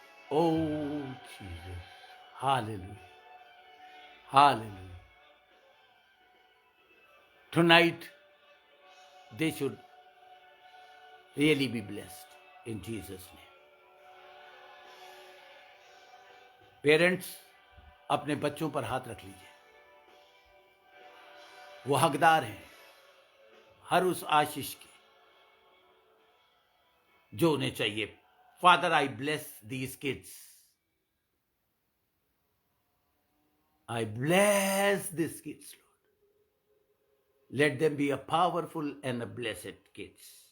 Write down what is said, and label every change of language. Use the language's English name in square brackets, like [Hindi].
[English] Oh, Jesus. Hallelujah. Hallelujah. Tonight, they should really be blessed in Jesus' name. [Hindi] Parents, अपने बच्चों पर हाथ रख लीजिए। वो हकदार हैं हर उस आशीष की जो उन्हें चाहिए। [English] Father, I bless these kids. I bless these kids, Lord. Let them be a powerful and a blessed kids.